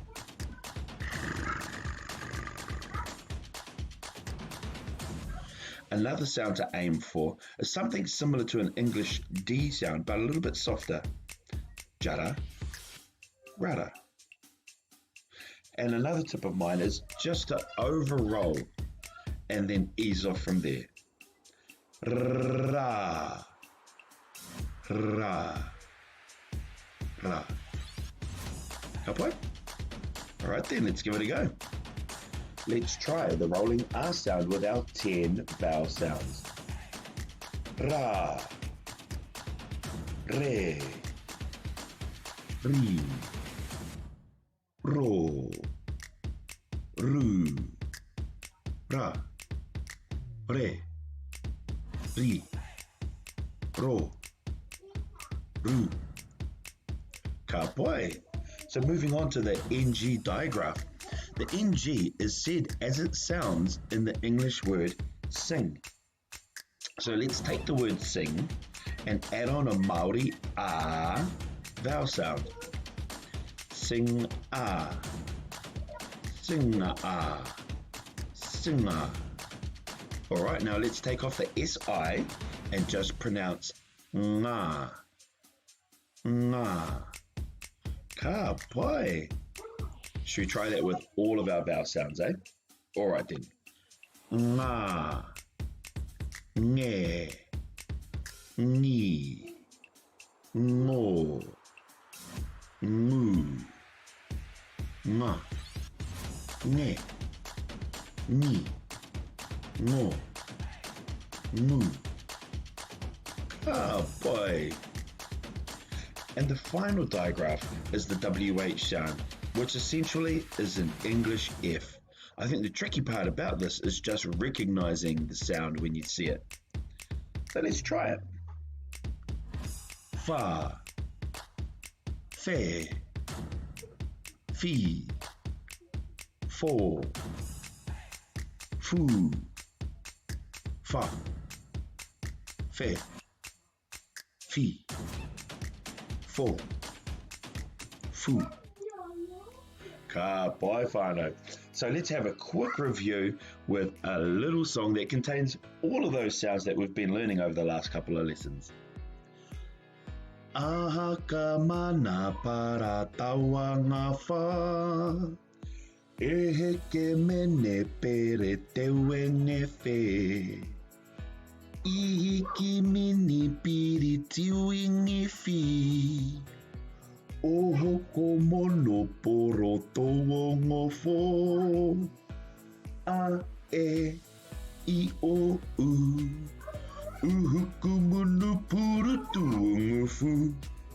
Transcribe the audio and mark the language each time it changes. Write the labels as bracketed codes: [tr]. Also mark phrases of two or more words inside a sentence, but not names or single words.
[en] Another sound to aim for is something similar to an English D sound, but a little bit softer. Jara, rara. And another tip of mine is just to over-roll and then ease off from there. Ra, ra, ra. [mi] Kapai? [en] Alright then, let's give it a go. Let's try the rolling R sound with our 10 vowel sounds. Ra, re, ri, ro, ru, ra, re, ri, ro, ru. [mi] Kapai. [en] So moving on to the NG digraph. The NG is said as it sounds in the English word sing. So let's take the word sing and add on a Māori A vowel sound. Sing A, sing A, sing A. Alright, now let's take off the SI and just pronounce nga, nga. [mi] Ka pai. [en] Should we try that with all of our vowel sounds, eh? Alright then. Nga, nge, ni, ngo, ngu, nga, nge, ni, ngo, ngu. [mi] Ka pai. [en] And the final digraph is the WH sound, which essentially is an English F. I think the tricky part about this is just recognizing the sound when you see it. So let's try it. Fa, fe, fi, fo, fu, fa, fe, fi, fo, fu. [mi] Ka pai whānau. [en] So let's have a quick review with a little song that contains all of those sounds that we've been learning over the last couple of lessons. [mi] Aha ka mana para taua ngā whā, e heke mene pere te wenge whē, ihi ki mini piri tiwingi whi, o hoko mono poro tō ngofo, a e I o u, uhuku munu puru tō ngofu.